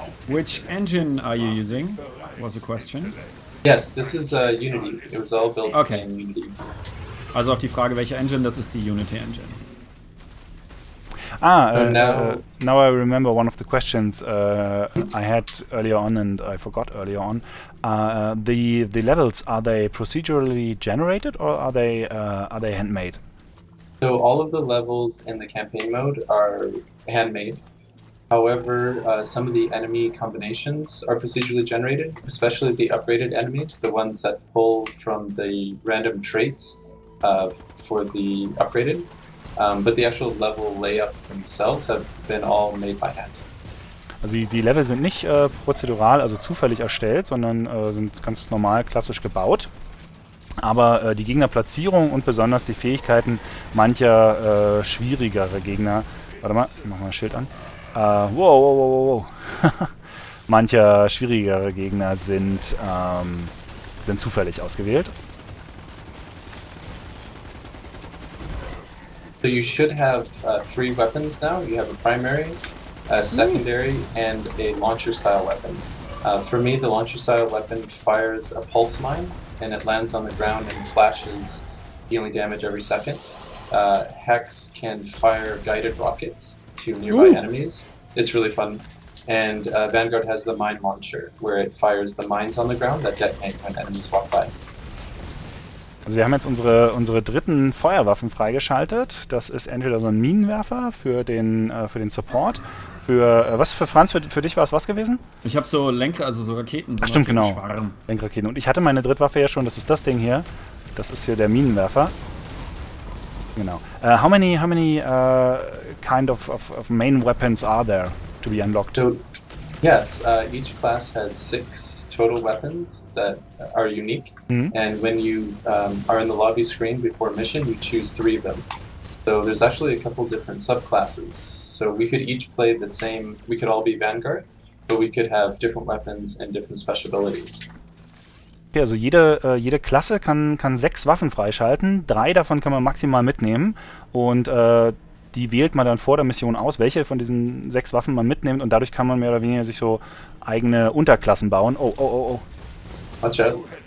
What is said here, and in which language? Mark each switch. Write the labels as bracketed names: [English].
[English] Which engine are you using? Was the question. Yes, this is Unity. It was all built Okay. in Unity. [German] Also auf die Frage, welche Engine, das ist die Unity Engine. [English] Now I remember one of the questions I had earlier on and I forgot earlier on. The levels, are they procedurally generated or are they handmade? So all of the levels in the campaign mode are handmade. However, some of the enemy combinations are procedurally generated, especially the upgraded enemies, the ones that pull from the random traits for the upgraded. But the actual level layouts themselves have been all made by hand. [German] Also die Level sind nicht prozedural, also zufällig erstellt, sondern sind ganz normal klassisch gebaut. Aber die Gegnerplatzierung und besonders die Fähigkeiten mancher schwierigere Gegner... Warte mal, ich mach mal ein Schild an. Wow. Mancher schwierigere Gegner sind zufällig ausgewählt. [English] So you should have 3 weapons now. You have a primary, a secondary, and a launcher-style weapon. For me, the launcher-style weapon fires a pulse mine, and it lands on the ground and flashes healing damage every second. Hex can fire guided rockets to nearby enemies. It's really fun. And Vanguard has the mine launcher, where it fires the mines on the ground that detonate when enemies walk by. [German] Also wir haben jetzt unsere dritten Feuerwaffen freigeschaltet. Das ist entweder so ein Minenwerfer für den Support. Was für Franz, für dich war es was gewesen? Ich habe so also so Raketen. So Stimmt, genau. Schwarm. Lenkraketen. Und ich hatte meine Drittwaffe ja schon, das ist das Ding hier. Das ist hier der Minenwerfer. Genau. [English] How many kind of main weapons are there to be unlocked? So, yes, each class has 6 total weapons that are unique. And when you are in the lobby screen before mission, you choose 3 of them. So there's actually a couple different subclasses. So we could each play the same, we could all be Vanguard, but we could have different weapons and different special abilities. [German] Okay, also jede Klasse kann 6 Waffen freischalten. 3 davon kann man maximal mitnehmen. Und die wählt man dann vor der Mission aus, welche von diesen 6 Waffen man mitnimmt. Und dadurch kann man mehr oder weniger sich so eigene Unterklassen bauen. Oh. [English] Watch out.